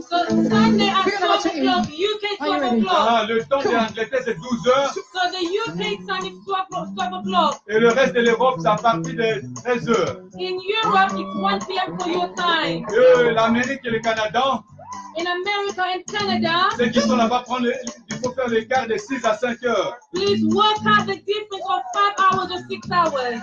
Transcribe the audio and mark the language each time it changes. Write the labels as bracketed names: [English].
[English] So Sunday at 12 o'clock, UK 12 o'clock. [French] le temps de l'Angleterre c'est 12h [English] So the UK time is 12 o'clock. [French] et le reste de l'Europe c'est à partir de 13h. [English] In Europe, it's 1 p.m. for your time. [French] L'Amérique et le Canada, [English] In America and Canada, [French] ceux qui sont là-bas, il faut faire l'écart de 6 à 5 heures. [English] please work out the difference of 5 hours or 6 hours.